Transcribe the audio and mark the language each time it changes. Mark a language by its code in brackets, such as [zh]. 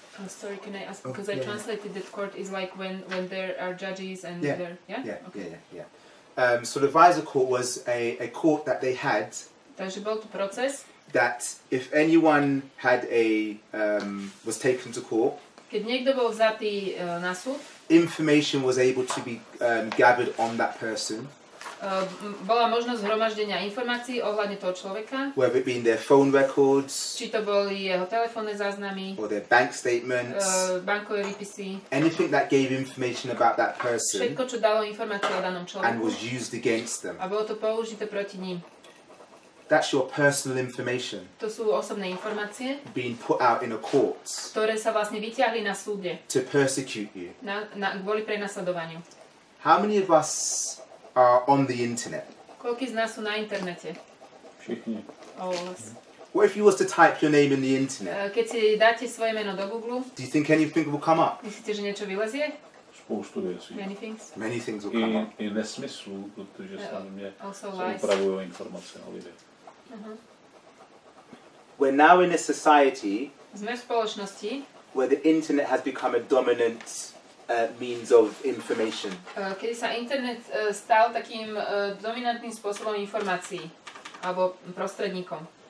[en] Sorry, can I ask, because yeah, I translated that court is like when there are judges and Yeah, they're, yeah? Okay. Yeah. So the FISA court was a court that they had [sk] Takže bol tu proces, [en] that if anyone had was taken to court, [sk] keď niekto bol vzatý na súd, [en] information was able to be gathered on that person, [sk] bola možnosť zhromaždenia informácií ohľadne toho človeka, [en] whether it be in their phone records [sk] či to boli jeho telefónne záznamy, [en] or their bank statements, [sk] bankové výpisy, [en] anything that gave information about that person [sk] všetko, čo dalo informácie o danom [en] and [sk] človeku [en] was used against them. [sk] a bolo to použité proti ním. [en] That's your personal information [sk] To sú osobné informácie, [en] being put out in a court [sk] ktoré sa vlastne vyťahli na súde [en] to persecute you. [sk] kvôli prenasledovaniu. [en] How many of us are on the internet? [sk] Koľký z nás sú na internete? [cs] Všichni. [en] All of us. What if you was to type your name in the internet? [sk] Keď si dáte svoje meno do Google, [en] Do you think anything will come up? [sk] myslíte, že niečo vylezie? [cs] Spoustu věcí. [en] Many things. Many things will come up. [cs] I nesmyslů, protože samozřejmě [en] Also [cs] se [en] lies. [cs] upravují informace o lidech. [en] We're now in a society [sk] Sme v spoločnosti, [en] where the internet has become a dominant means of information. [sk] kedy sa internet stal takým dominantným spôsobom informácií alebo prostredníkom.